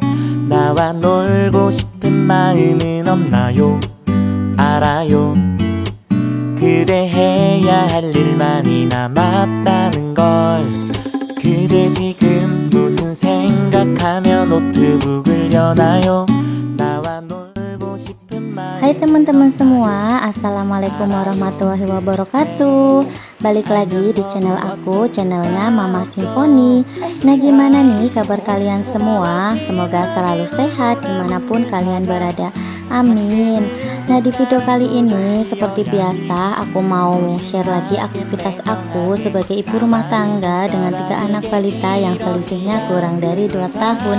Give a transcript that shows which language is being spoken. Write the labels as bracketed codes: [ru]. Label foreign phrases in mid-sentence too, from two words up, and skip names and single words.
[ko] 나와 놀고 싶은 마음은 없나요? 알아요. 그대 해야 할 일 많이 남았다는 걸. 그대 지금 무슨 생각하며 노트북을 여나요? 나와 놀고 싶은 마음. [id] Hai teman-teman semua, [ar] السلام عليكم ورحمة الله وبركاته. [id] Balik lagi di channel aku, channelnya Mama Simfoni. Nah, gimana nih kabar kalian semua? Semoga selalu sehat dimanapun kalian berada, amin. Nah, di video kali ini seperti biasa aku mau share lagi aktivitas aku sebagai ibu rumah tangga dengan 3 anak balita yang selisihnya kurang dari 2 tahun.